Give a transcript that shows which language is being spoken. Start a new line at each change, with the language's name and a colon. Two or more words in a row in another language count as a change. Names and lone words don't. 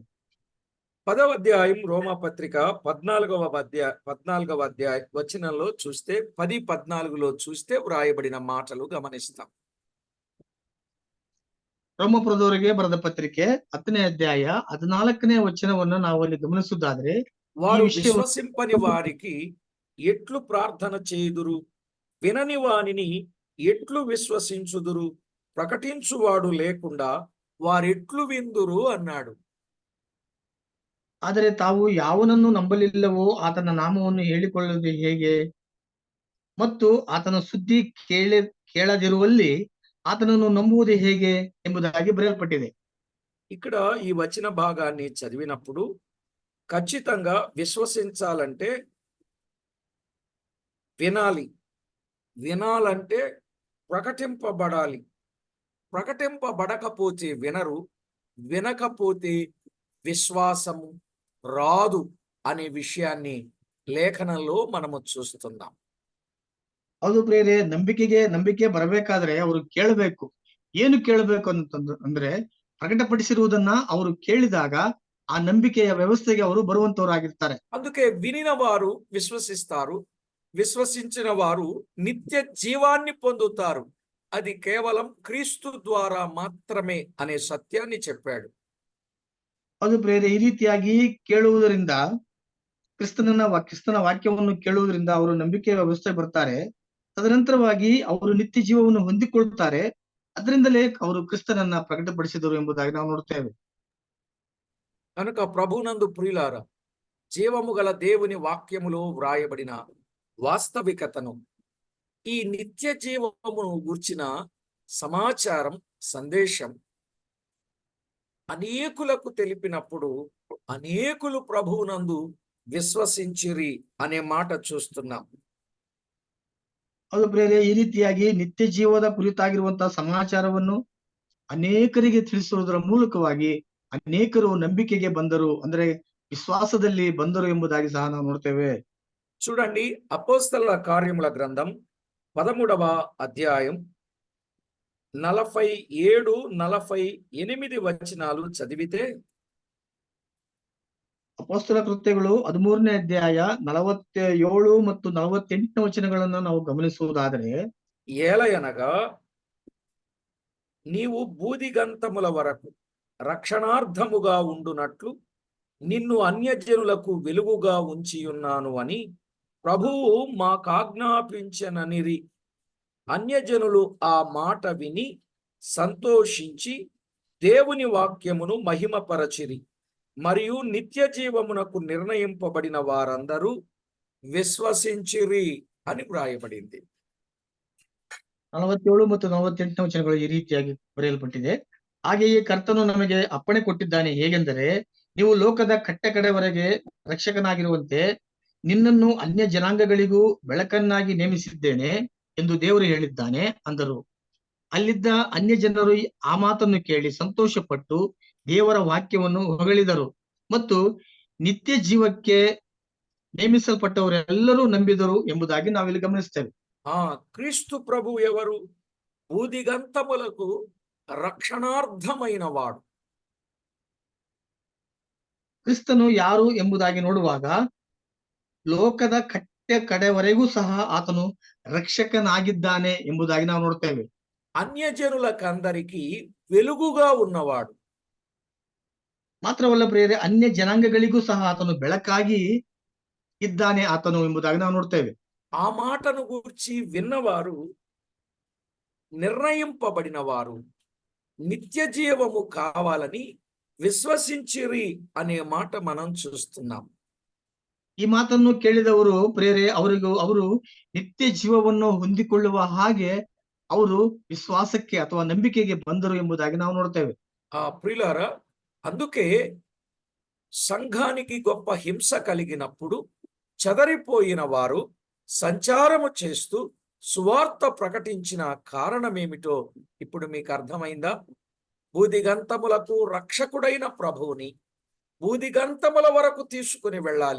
Telugu: 10వ అధ్యాయం రోమా పత్రిక 14వ అధ్యాయ వచనంలో చూస్తే 10:14లో చూస్తే వ్రాయబడిన మాటలు గమనిస్తాం.
Kannada: ರೋಮಪುರದವರಿಗೆ ಬರೆದ ಪತ್ರಿಕೆ 10ನೇ ಅಧ್ಯಾಯ 14ನೇ ವಚನವನ್ನು ನಾವು ಅಲ್ಲಿ ಗಮನಿಸುವುದಾದ್ರೆ, ಈ
Telugu: వారు
Kannada: ವಿಷಯ
Telugu: విశ్వసింపని వారికి ఎట్లు ప్రార్థన చేయుదురు, వినని వానిని ఎట్లు విశ్వసించుదురు, ప్రకటించువాడు లేకుండా వారెట్లు విందురు అన్నాడు.
Kannada: ಆದರೆ ತಾವು ಯಾವನನ್ನು ನಂಬಲಿಲ್ಲವೋ ಆತನ ನಾಮವನ್ನು ಹೇಳಿಕೊಳ್ಳುವುದು ಹೇಗೆ? ಮತ್ತು ಆತನ ಸುದ್ದಿ ಕೇಳದಿರುವಲ್ಲಿ ಆತನನ್ನು ನಂಬುವುದು ಹೇಗೆ ಎಂಬುದಾಗಿ ಬರೆಯಲ್ಪಟ್ಟಿದೆ.
Telugu: ఇక్కడ ఈ వచన భాగాన్ని చదివినప్పుడు ఖచ్చితంగా విశ్వసించాలంటే వినాలి, వినాలంటే ప్రకటింపబడాలి. ప్రకటింపబడకపోతే వినరు, వినకపోతే విశ్వాసము రాదు అనే విషయాన్ని లేఖనంలో మనము చూస్తున్నాం.
Kannada: ಹೌದು ಪ್ರಿಯರೇ, ನಂಬಿಕೆ ಬರಬೇಕಾದ್ರೆ ಅವರು ಕೇಳಬೇಕು. ಏನು ಕೇಳಬೇಕು ಅಂದ್ರೆ ಪ್ರಕಟಪಡಿಸಿರುವುದನ್ನ ಅವರು ಕೇಳಿದಾಗ ಆ ನಂಬಿಕೆಯ ವ್ಯವಸ್ಥೆಗೆ ಅವರು ಬರುವಂತವರಾಗಿರ್ತಾರೆ.
Telugu: అందుకే వినిన వారు విశ్వసిస్తారు, విశ్వసించిన వారు నిత్య జీవాన్ని పొందుతారు. అది కేవలం క్రీస్తు ద్వారా మాత్రమే అనే సత్యాన్ని చెప్పాడు.
Kannada: ಅದು ಪ್ರಿಯರೇ, ಈ ರೀತಿಯಾಗಿ ಕೇಳುವುದರಿಂದ ಕ್ರಿಸ್ತನ ವಾಕ್ಯವನ್ನು ಕೇಳುವುದರಿಂದ ಅವರು ನಂಬಿಕೆಯ ವ್ಯವಸ್ಥೆ ಬರ್ತಾರೆ. ತದನಂತರವಾಗಿ ಅವರು ನಿತ್ಯ ಜೀವವನ್ನು ಹೊಂದಿಕೊಳ್ಳುತ್ತಾರೆ. ಅದರಿಂದಲೇ ಅವರು ಕ್ರಿಸ್ತನನ್ನ ಪ್ರಕಟಪಡಿಸಿದರು ಎಂಬುದಾಗಿ ನಾವು ನೋಡ್ತೇವೆ.
Telugu: కనుక ప్రభునందు ప్రియులారా, జీవము గల దేవుని వాక్యములో వ్రాయబడిన వాస్తవికతను, ఈ నిత్య జీవమును గూర్చిన సమాచారం, సందేశం అనేకులకు తెలిపినప్పుడు అనేకులు ప్రభువునందు విశ్వసించిరి అనే మాట చూస్తున్నాం.
Kannada: ಅದು ಪ್ರಿಯರೇ, ಈ ರೀತಿಯಾಗಿ ನಿತ್ಯ ಜೀವದ ಕುರಿತಾಗಿರುವಂತಹ ಸಮಾಚಾರವನ್ನು ಅನೇಕರಿಗೆ ತಿಳಿಸುವುದರ ಮೂಲಕವಾಗಿ ಅನೇಕರು ನಂಬಿಕೆಗೆ ಬಂದರು, ಅಂದ್ರೆ ವಿಶ್ವಾಸದಲ್ಲಿ ಬಂದರು ಎಂಬುದಾಗಿ ಸಹ ನಾವು ನೋಡ್ತೇವೆ.
Telugu: చూడండి, అపోస్తలుల కార్యముల గ్రంథం 13వ అధ్యాయం 47, 48 వచనాలు చదివితే,
Kannada: ಅಪೊಸ್ತಲ ಕೃತ್ಯಗಳು 13ನೇ ಅಧ್ಯಾಯ 47 ಮತ್ತು 48ನೇ ವಚನಗಳನ್ನು ನಾವು ಗಮನಿಸುವುದಾದರೆ,
Telugu: ఏలయనగా నీవు బూదిగంతముల వరకు రక్షణార్థముగా ఉండునట్లు నిన్ను అన్యజనులకు వెలుగుగా ఉంచియున్నాను అని ప్రభువు మాకాజ్ఞాపించననిరి. అన్యజనులు ఆ మాట విని సంతోషించి దేవుని వాక్యమును మహిమపరచిరి. మరియు నిత్య జీవమునకు నిర్ణయింపబడిన వారందరూ విశ్వసించిరి అని వ్రాయబడింది.
Kannada: 47 ಮತ್ತು 48ನೇ ವಚನಗಳು ಈ ರೀತಿಯಾಗಿ ಬರೆಯಲ್ಪಟ್ಟಿದೆ. ಹಾಗೆಯೇ ಕರ್ತನು ನಮಗೆ ಅಪ್ಪಣೆ ಕೊಟ್ಟಿದ್ದಾನೆ. ಹೇಗೆಂದರೆ, ನೀವು ಲೋಕದ ಕಟ್ಟಕಡೆವರೆಗೆ ರಕ್ಷಕನಾಗಿರುವಂತೆ ನಿನ್ನನ್ನು ಅನ್ಯ ಜನಾಂಗಗಳಿಗೂ ಬೆಳಕನ್ನಾಗಿ ನೇಮಿಸಿದ್ದೇನೆ ಎಂದು ದೇವರು ಹೇಳಿದ್ದಾನೆ ಅಂದರು. ಅಲ್ಲಿದ್ದ ಅನ್ಯ ಜನರು ಆ ಮಾತನ್ನು ಕೇಳಿ ಸಂತೋಷಪಟ್ಟು ದೇವರ ವಾಕ್ಯವನ್ನು ಹೊಗಳಿದರು ಮತ್ತು ನಿತ್ಯ ಜೀವಕ್ಕೆ ನೇಮಿಸಲ್ಪಟ್ಟವರೆಲ್ಲರೂ ನಂಬಿದರು ಎಂಬುದಾಗಿ ನಾವಿಲ್ಲಿ ಗಮನಿಸ್ತೇವೆ.
Telugu: క్రీస్తు ప్రభు ఎవరు? బూదిగంతములకు రక్షణార్థమైన వాడు.
Kannada: ಕ್ರಿಸ್ತನು ಯಾರು ಎಂಬುದಾಗಿ ನೋಡುವಾಗ ಲೋಕದ ಕಡೆವರೆಗೂ ಸಹ ಆತನು ರಕ್ಷಕನಾಗಿದ್ದಾನೆ ಎಂಬುದಾಗಿ ನಾವು ನೋಡ್ತೇವೆ.
Telugu: అన్యజనులకందరికీ వెలుగుగా ఉన్నవాడు.
Kannada: ಮಾತ್ರವಲ್ಲ ಪ್ರಿಯರೇ, ಅನ್ಯ ಜನಾಂಗಗಳಿಗೂ ಸಹ ಆತನು ಬೆಳಕಾಗಿ ಇದ್ದಾನೆ ಆತನು ಎಂಬುದಾಗಿ ನಾವು ನೋಡ್ತೇವೆ.
Telugu: ఆ మాటను గూర్చి విన్నవారు నిర్ణయింపబడిన వారు నిత్య జీవము కావాలని విశ్వసించిరి అనే మాట మనం చూస్తున్నాం.
Kannada: ಈ ಮಾತನ್ನು ಕೇಳಿದವರು ಪ್ರಿಯರೇ, ಅವರು ನಿತ್ಯ ಜೀವವನ್ನು ಹೊಂದಿಕೊಳ್ಳುವ ಹಾಗೆ ಅವರು ವಿಶ್ವಾಸಕ್ಕೆ ಅಥವಾ ನಂಬಿಕೆಗೆ ಬಂದರು ಎಂಬುದಾಗಿ ನಾವು ನೋಡ್ತೇವೆ.
Telugu: ప్రియులారా, అందుకే సంఘానికి గొప్ప హింస కలిగినప్పుడు చెదరిపోయిన వారు సంచారము చేస్తూ సువార్త ప్రకటించిన కారణమేమిటో ఇప్పుడు మీకు అర్థమైందా? భూదిగంతములకు రక్షకుడైన ప్రభువుని భూదిగంతముల వరకు తీసుకుని వెళ్ళాలి.